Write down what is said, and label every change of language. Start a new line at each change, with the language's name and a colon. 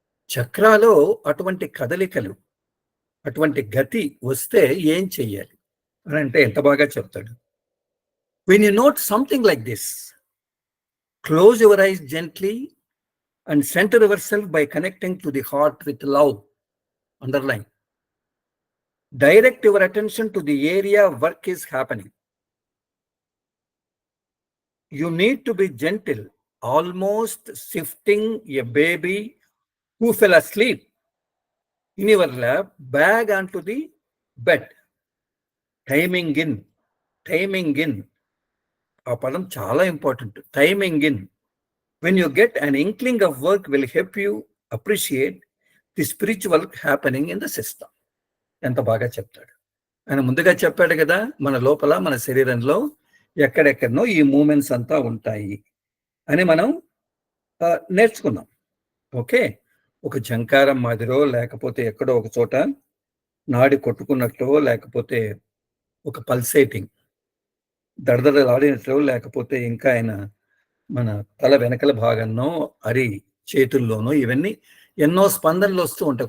Telugu: చక్రాలో అటువంటి కదలికలు, అటువంటి గతి వస్తే ఏం చెయ్యాలి అని అంటే ఎంత బాగా చెప్తాడు.
English: When you note something like this, close your eyes gently and center yourself by connecting to the heart with love. Underline. Direct your attention to the area work is happening. You need to be gentle, almost shifting a baby who fell asleep in your lap bag onto the bed. Timing in.
Telugu: ఆ పదం చాలా important.
English: Timing in. When you get an inkling of work will help you appreciate the spiritual happening in the system.
Telugu: ఎంత బాగా చెప్తాడు. ఆయన ముందుగా చెప్పాడు కదా, మన లోపల మన శరీరంలో ఎక్కడెక్కడనో ఈ మూమెంట్స్ అంతా ఉంటాయి అని మనం నేర్చుకున్నాం. ఓకే, ఒక జంకారం మాదిరో, లేకపోతే ఎక్కడో ఒక చోట నాడి కొట్టుకున్నట్లో, లేకపోతే ఒక పల్సేటింగ్ దడదడలాడినట్లు, లేకపోతే ఇంకా ఆయన మన తల వెనకల భాగంలో చేతుల్లోనూ ఇవన్నీ ఎన్నో స్పందనలు వస్తూ ఉంటాయి.